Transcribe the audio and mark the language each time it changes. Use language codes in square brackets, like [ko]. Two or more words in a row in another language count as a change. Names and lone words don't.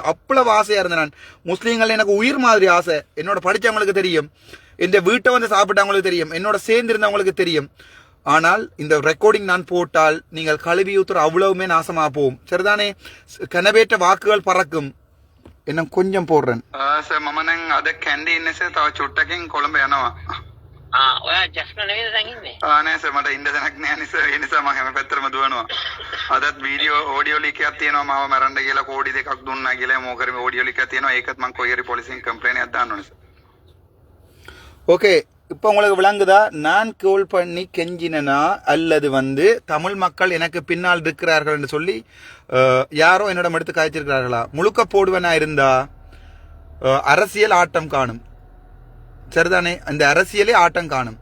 [ta] அவ்வளவு ஆசையா இருந்தேன் நான். முஸ்லீம்கள் எனக்கு உயிர் மாதிரி ஆசை. என்னோட படிச்சவங்களுக்கு தெரியும், இந்த வீட்டை வந்து சாப்பிட்டவங்களுக்கு தெரியும், என்னோட சேர்ந்திருந்தவங்களுக்கு தெரியும். ஆனால் இந்த ரெக்கார்டிங் நான் போட்டால் நீங்கள் கழுவி ஊத்துற அவ்வளவுமே நாசமா போகும். சரிதானே? கனவேற்ற வாக்குகள் பறக்கும். என்ன கொஞ்சம் போடுறேன். [si] සර් මම නම් අද කැන්ඩි ඉන්නේ සර්. තව චුට්ටකින් කොළඹ යනවා. ඔයා ජස්න නෙවෙයිද දැන් ඉන්නේ? නෑ සර්, මට ඉන්න තැනක් නෑ නේ සර්. ඒ නිසා මම හැම පැත්තටම දුවනවා. අදත් වීඩියෝ ඔඩියෝ ලික් එකක් තියෙනවා. මාව මරන්න කියලා කෝඩි 2ක් දුන්නා කියලා මොකද ඔඩියෝ ලික් එකක් තියෙනවා. ඒකත් මම කොයි හරි පොලිසියෙන් කම්ප්ලේන්ට් එකක් දාන්න ඕනේ සර්. [ta] ஓகே, இப்போ உங்களுக்கு விளங்குதா? நான் கோல் பண்ணி கெஞ்சினா அல்லது வந்து தமிழ் மக்கள் எனக்கு பின்னால் இருக்கிறார்கள் என்று சொல்லி யாரோ என்னிடம் எடுத்து காய்ச்சிருக்கிறார்களா? முழுக்க போடுவனா இருந்தா அரசியல் ஆட்டம் காணும். சரிதானே? அந்த அரசியலே ஆட்டம் காணும்.